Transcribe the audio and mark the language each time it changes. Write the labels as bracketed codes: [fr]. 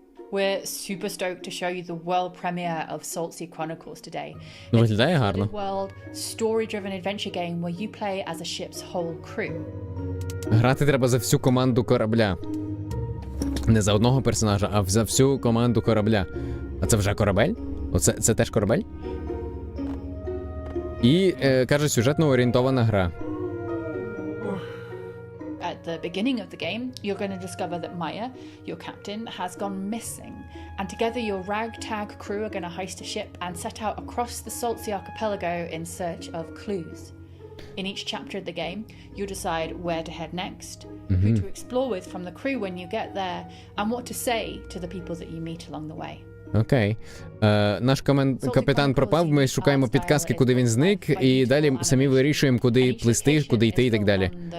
[en] We're super stoked to show you the world premiere of Salt Sea Chronicles today. [uk] Виглядає гарно. [en] It's a world, story-driven adventure game where you play as a ship's whole crew. [uk] Грати треба за всю команду корабля. Не за одного персонажа, а за всю команду корабля. А це вже корабель? Це теж корабель? І, каже, сюжетно орієнтована гра. [en] At the beginning of the game, you're going to discover that Maya, your captain, has gone missing. And together your ragtag crew are going to heist a ship and set out across the Salt Sea archipelago in search of clues. In each chapter of the game, you'll decide where to head next, who to explore with from the crew when you get there, and what to say to the people that you meet along the way. [uk] Окей. Наш капітан пропав, ми шукаємо підказки, куди він зник, і далі самі вирішуємо, куди плисти, куди йти і так далі.